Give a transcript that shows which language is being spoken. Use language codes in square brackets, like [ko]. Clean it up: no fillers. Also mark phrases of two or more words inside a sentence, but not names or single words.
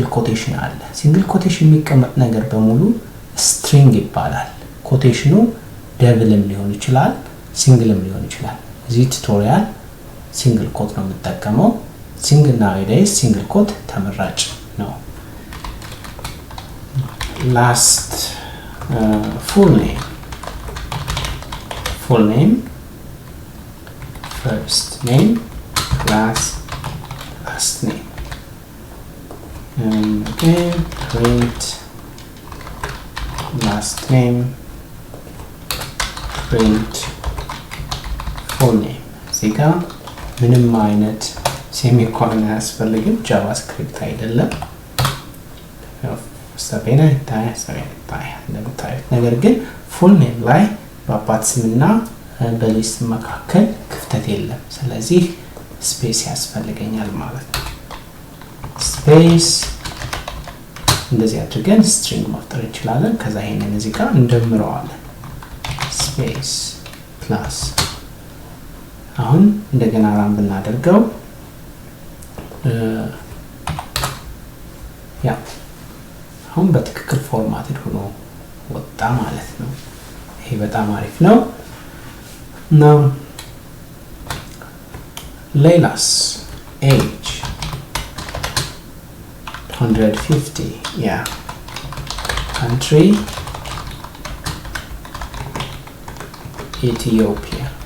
[am] ኮቴሽን አለ። [en] single quotation [am] የሚቀመጥ ነገር በሙሉ ስትሪንግ ይባላል። ኮቴሽኑ ደብልም ሊሆን ይችላል፣ ሲንግልም ሊሆን ይችላል። እዚህ ቱቶሪያል [en] single quote [am] ነው የምጠቀመው። [en] single nowadays single quote [am] ተመራጭ ነው። [en] ላስት full name first name plus last name and again print last name print full name [am] እዚህ ጋር ምንም አይነት ሴሚኮሎን አያስፈልግም። ጃቫስክሪፕት አይደለም። ሰቤና ይታያል እንደምታዩት። ነገር ግን [en] full name [am] ላይ በአባት ስምና በሊስት መካከል ክፍተት የለም። ስለዚህ ስፔስ ያስፈልገኛል ማለት ነው። ስፔስ እንደዚህ አድርገን ስትሪንግ መፍጠር እንችላለን። ከዛ ይሄንን እዚህ ጋር እንደምረዋለን። [en] space plus [am] አሁን እንደገና ራን ብናደርገው ያ አሁን በትክክል ፎርማትድ ሆኖ ወጣ ማለት ነው። ይሄ በጣም አሪፍ ነው። [en] Now Leila's age 150, yeah. Country Ethiopia.